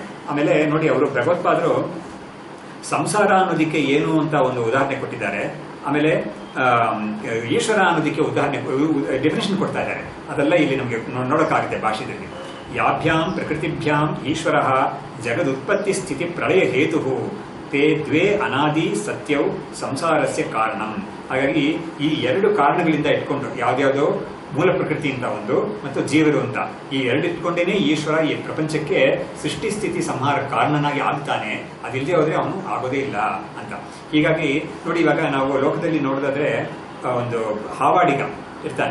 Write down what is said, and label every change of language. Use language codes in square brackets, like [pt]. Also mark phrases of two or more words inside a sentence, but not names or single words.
[kn] ಆಮೇಲೆ ನೋಡಿ, ಅವರು ಭಗವತ್ಪಾದರು ಸಂಸಾರ ಅನ್ನೋದಕ್ಕೆ ಏನು ಅಂತ ಒಂದು ಉದಾಹರಣೆ ಕೊಟ್ಟಿದ್ದಾರೆ. ಆಮೇಲೆ ಈಶ್ವರ ಅನ್ನೋದಕ್ಕೆ ಉದಾಹರಣೆ ಡೆಫಿನೇಷನ್ ಕೊಡ್ತಾ ಇದ್ದಾರೆ. ಅದೆಲ್ಲ ಇಲ್ಲಿ ನಮಗೆ ನೋಡೋಕ್ಕಾಗುತ್ತೆ ಭಾಷೆಯಲ್ಲಿ. [sa] ಯಾಭ್ಯಾಂ ಪ್ರಕೃತಿಭ್ಯಾಂ ಈಶ್ವರ ಜಗದುತ್ಪತ್ತಿ ಸ್ಥಿತಿ ಪ್ರಳಯ ಹೇತು ತೇ ದ್ವೇ ಅನಾದಿ ಸತ್ಯೌ ಸಂಸಾರಸ್ಯ ಕಾರಣಂ. [kn] ಹಾಗಾಗಿ ಈ ಎರಡು ಕಾರಣಗಳಿಂದ ಇಟ್ಕೊಂಡು ಯಾವ್ದ್ಯಾವುದೋ ಮೂಲ ಪ್ರಕೃತಿಯಿಂದ ಒಂದು ಮತ್ತು ಜೀವರು ಅಂತ ಈ ಎರಡು ಇಟ್ಕೊಂಡೇನೆ ಈಶ್ವರ ಈ ಪ್ರಪಂಚಕ್ಕೆ ಸೃಷ್ಟಿ ಸ್ಥಿತಿ ಸಂಹಾರ ಕಾರಣನಾಗಿ ಆಗ್ತಾನೆ. ಅದಿಲ್ಲದೆ ಹೋದ್ರೆ ಅವನು ಆಗೋದೇ ಇಲ್ಲ ಅಂತ. ಹೀಗಾಗಿ ನೋಡಿ, ಇವಾಗ ನಾವು ಲೋಕದಲ್ಲಿ ನೋಡೋದಾದ್ರೆ ಒಂದು ಹಾವಾಡಿಗ ಇರ್ತಾನೆ.